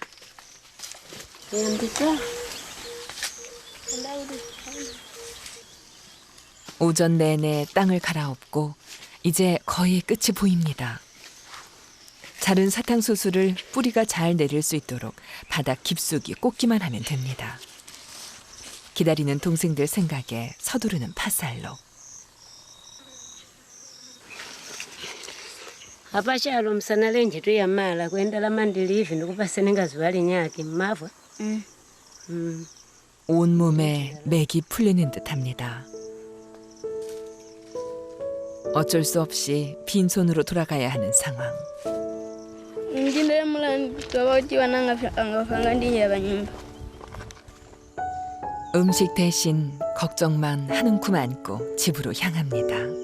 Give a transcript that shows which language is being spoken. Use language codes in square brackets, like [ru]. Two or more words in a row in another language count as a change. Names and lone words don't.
[ko] 오전 내내 땅을 갈아엎고 이제 거의 끝이 보입니다. 자른 사탕수수를 뿌리가 잘 내릴 수 있도록 바닥 깊숙이 꽂기만 하면 됩니다. 기다리는 동생들 생각에 서두르는 파살로. [nyy] Apashalo msanale njitu ya mala kuendala mandilivi ndikupasenenga zuwali nyaki mmavwa. [ko] 온몸에 맥이 풀리는 듯합니다. 어쩔 수 없이 빈손으로 돌아가야 하는 상황. 음식 대신 걱정만 한 움큼 안고 집으로 향합니다.